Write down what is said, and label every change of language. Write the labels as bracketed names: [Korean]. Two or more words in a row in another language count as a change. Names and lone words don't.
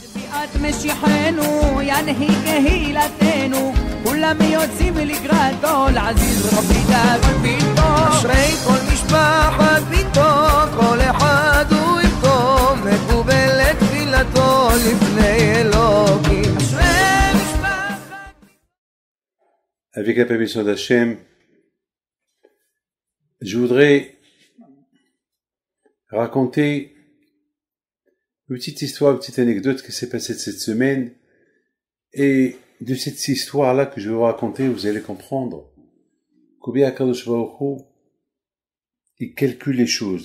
[Hebrew] את משיחנו, ינהי קהילתנו, כולם יוצאים לקראתו, לעזיז רבי דוד ביתו. אשרי כל משפחת ביתו, כל אחד הוא איתו, מקובלת תפילתו לפני אלוקים. אשרי משפחת. [French] Avec la permission d'Hachem, je voudrais raconter une petite histoire, une petite anecdote qui s'est passée cette semaine. Et de cette histoire-là que je vais vous raconter, vous allez comprendre combien [Hebrew] הקדוש ברוך הוא, [French] il calcule les choses.